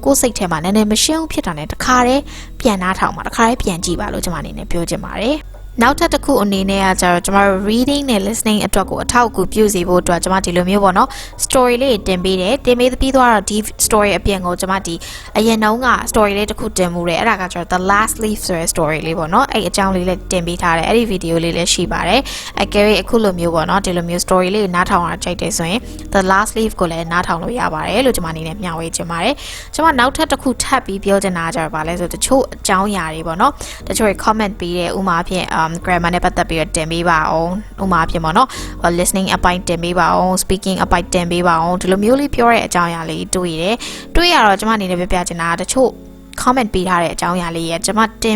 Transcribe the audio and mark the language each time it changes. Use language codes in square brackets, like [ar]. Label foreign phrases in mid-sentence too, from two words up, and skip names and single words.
[my] ကိုစိတ်ထဲမှာနည်းနည်းမရှင်းဘူးဖြစ်တာနဲ့တခါတည်းပြန်နားထောင်ပါတခါတည်းပြန်ကြည့်ပါလို့ကျွန်မအနေနဲ့ပြောချင်ပါတယ်နောက်ထပ်တစ်ခုအနေနဲ့ကကျတော့ကျွန်တော်တို့ reading နဲ့ listening အတွက်ကိုအထောက်အကူပြုစေဖို့အတွက်ကျွန်မဒီလိုမျိုးပေါ့နော် story လေးတင်ပေးတယ်တင်ပေးပြီးတော့ဒီ story အပြင်ကိုကျွန်မဒီအရင်တုန်းက story လေးတစ်ခုတင်မှုတယ်အဲ့ဒါကကျတော့ [en] the last leaf [my] ဆိုတဲ့ story လေးပေါ့နော်အဲ့အကြောင်းလေးလည်းတင်ပေးထားတယ် အဲ့ဒီ video လေးလည်းရှိပါတယ်အကယ်၍အခုလိုမျိုးပေါ့နော်ဒီလိုမျိုး story လေးနားထောင်အောင်ကြိုက်တယ်ဆိုရင် [en] the last leaf [my] ကိုလည်းနားထောင်လို့ရပါတယ်လို့ကျွန်မအနေနဲ့မျှဝေချင်ပါတယ်ကျွန်မနောက်ထပ်တစ်ခုထပ်ပြီးပြောချင်တာကြတော့ဗာလဲဆိုတချို့အကြောင်းအရာတွေပေါ့နော်တချို့ comment ပေးတဲ့ဥမာဖြင့် grammar နဲ့ပတ်သက်ပြီးတော့တင်ပေးပါအောင်ဥပမာဖြစ်ပေါ့နော် listening အပိုင်းတင်ပေးပါအောင် speaking အပိုင်းတင်ပေးပါအောင်ဒီလိုမျိုးလေးပြောတဲ့အကြောင်းအရာလေးတွေ့ရတော့ကျွန်မအနေနဲ့ပြချင်တာတချို့comment ပေးထားတဲ့အကြောင်းအရာလေးရဲ့ကျွန်မတင်